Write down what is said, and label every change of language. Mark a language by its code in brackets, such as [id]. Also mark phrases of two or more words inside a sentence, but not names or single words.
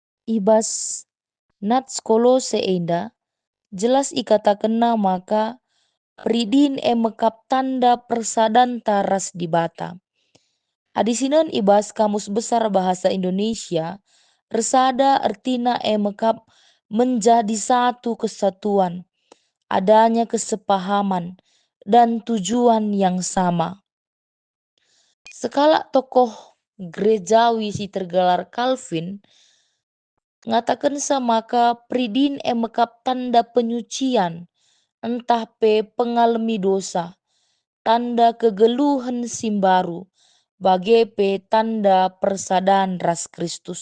[btx] Ibas nats Kolose enda jelas ikatakenna maka Pridin e mekap tanda persadanta ras di bata. [id] Adisinan ibas Kamus Besar Bahasa Indonesia, [btx] resada artina e mekap [id] menjadi satu kesatuan, adanya kesepahaman dan tujuan yang sama. [btx] Sekala tokoh gerejawi si tergelar Calvin ngatakan maka pridin e mekap tanda penyucian, entah pe pengalami dosa, tanda kegeluhan simbaru, bagai pe tanda persadaan ras Kristus.